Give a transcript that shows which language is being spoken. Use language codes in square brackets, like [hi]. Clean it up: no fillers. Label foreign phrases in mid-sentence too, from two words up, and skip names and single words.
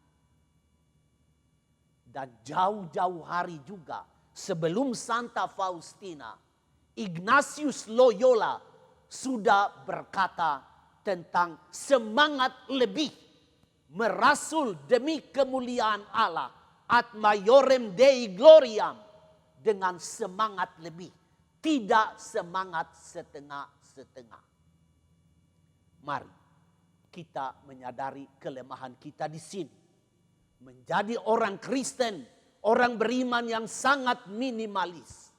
[id] Dan jauh-jauh hari juga sebelum Santa Faustina, Ignatius Loyola sudah berkata tentang semangat lebih merasul demi kemuliaan Allah, [la] ad maiorem Dei gloriam, [id] dengan semangat lebih, tidak semangat setengah-setengah. Mari kita menyadari kelemahan kita di sini. Menjadi orang Kristen, orang beriman yang sangat minimalis.